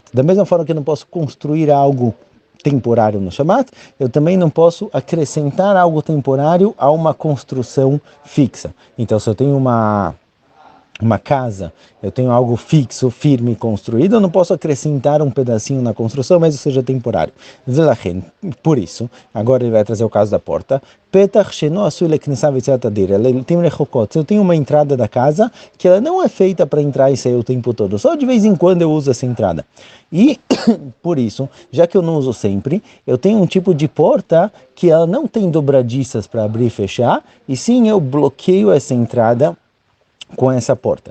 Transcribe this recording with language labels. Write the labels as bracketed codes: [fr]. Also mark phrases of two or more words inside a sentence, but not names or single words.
[pt] Da mesma forma que eu não posso construir algo temporário no Shabat, eu também não posso acrescentar algo temporário a uma construção fixa. Então, se eu tenho uma casa, eu tenho algo fixo, firme, construído, eu não posso acrescentar um pedacinho na construção, mas seja temporário. Por isso, agora ele vai trazer o caso da porta. [he] פתח שאינו עשוי לכניסה ויציאה תדירה. [pt] Ele tem rechokot. Eu tenho uma entrada da casa que ela não é feita para entrar e sair o tempo todo. Só de vez em quando eu uso essa entrada. E por isso, já que eu não uso sempre, eu tenho um tipo de porta que ela não tem dobradiças para abrir e fechar, e sim eu bloqueio essa entrada com essa porta.